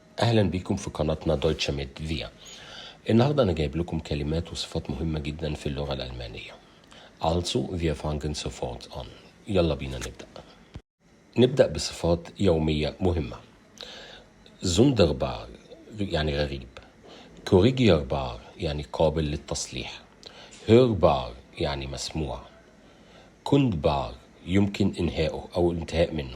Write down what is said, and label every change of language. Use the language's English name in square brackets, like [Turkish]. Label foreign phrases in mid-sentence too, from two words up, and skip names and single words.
[Arabic] أهلا بكم في قناتنا دويتشه ميد فيا. النهاردة أنا جايب لكم كلمات وصفات مهمة جدا في اللغة الألمانية. [German] Also, wir fangen sofort an. [Arabic] يلا بينا نبدأ بصفات يومية مهمة. Sonderbar يعني غريب. Korrigierbar يعني قابل للتصليح. Hörbar يعني مسموع. Kundbar يمكن إنهائه أو الانتهاء منه.